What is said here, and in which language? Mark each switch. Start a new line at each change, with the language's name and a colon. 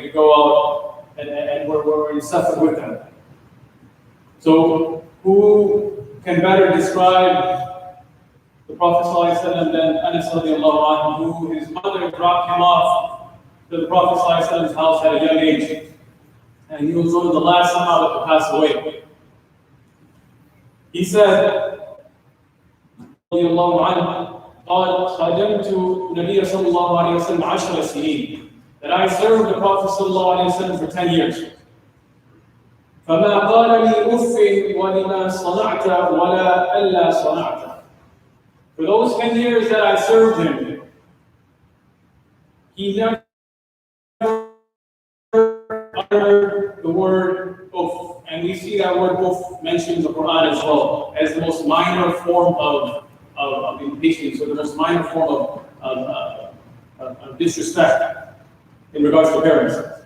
English: We go out and we're in safar with them. So who can better describe the Prophet ﷺ than Anas radiallahu anhu, who his mother dropped him off to the Prophet ﷺ's house at a young age. And he was one of the last Sahaba to pass away. He said,
Arabic: رضي الله عنه, قال خدمت النبي صلى الله عليه وسلم 10 سنين,
English: that I served the Prophet
Arabic: صلى الله عليه وسلم
English: for 10 years.
Arabic: فما قال لي أف ولما صنعت ولا ألا صنعت.
English: For those 10 years that I served him, he never uttered the word uff. And we see that word uff mentioned in the Quran as well, as the most minor form of impatience, or the most minor form of disrespect in regards to parents.